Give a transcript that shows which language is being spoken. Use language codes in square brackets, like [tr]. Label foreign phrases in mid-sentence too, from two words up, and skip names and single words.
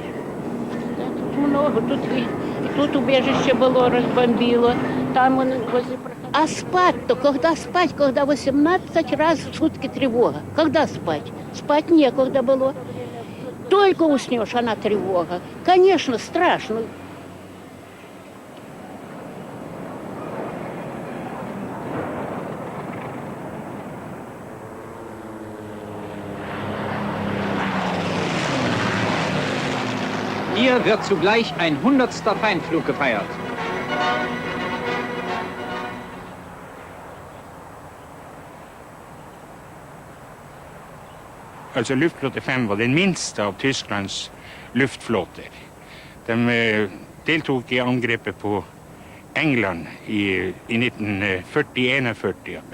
[ru] Тут много, тут убежище было, разбомбило, там он возле прохода. А спать-то, когда спать, когда 18 раз в сутки тревога? Когда спать? Спать некогда было. Только уснешь, она тревога. Конечно, страшно. [de] Hier wird zugleich ein 100. Feindflug gefeiert. [no] Altså luftflåte 5 var den minste av Tysklands luftflåter. De deltok i angrepet på England i 1940-41.